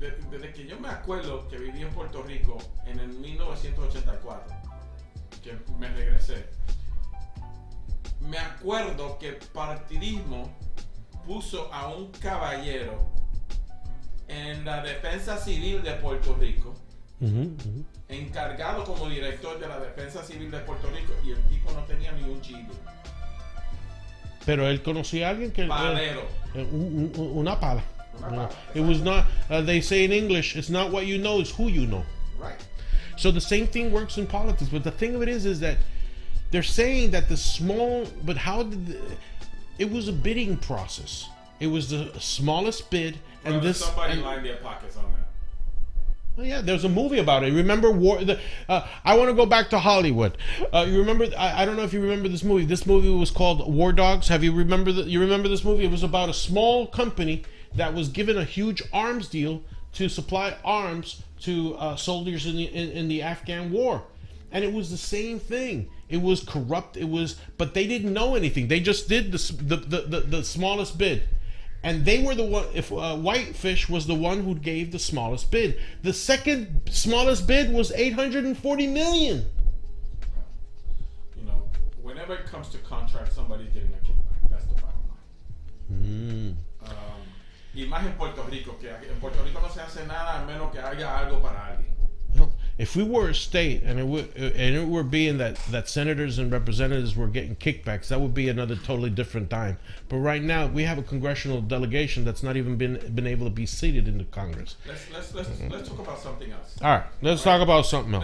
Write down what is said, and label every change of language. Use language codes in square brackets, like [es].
[es] Desde que yo me acuerdo que viví en Puerto Rico en el 1984, que me regresé, me acuerdo que el partidismo puso a un caballero en la defensa civil de Puerto Rico encargado como director de la Defensa Civil de Puerto Rico, y el tipo no tenía ni un GED. Pero él conocía a alguien que Palero. Una pala. Una pala. [en] It was not. They say in English, it's not what you know, it's who you know. Right. So the same thing works in politics. But the thing of it is that they're saying that the small. But how did it was a bidding process? It was the smallest bid, and Well, this. somebody And, lined their pockets on that. oh yeah, there's a movie about it. Remember I want to go back to Hollywood. You remember? I don't know if you remember this movie. This movie was called War Dogs. Have you remember? You remember this movie? It was about a small company that was given a huge arms deal to supply arms to soldiers in the Afghan war, and it was the same thing. It was corrupt. But they didn't know anything. They just did the smallest bid. And they were the one. If Whitefish was the one who gave the smallest bid, the second smallest bid was $840 million. You know, whenever it comes to contracts, somebody's getting a kickback. That's the bottom line. [es] Y más en Puerto Rico, que en Puerto Rico no se hace nada a menos que haya algo para alguien. [en] If we were a state and it were being that senators and representatives were getting kickbacks, that would be another totally different time. But right now we have a congressional delegation that's not even been able to be seated in the Congress. Let's talk about something else. All right, let's talk about something else.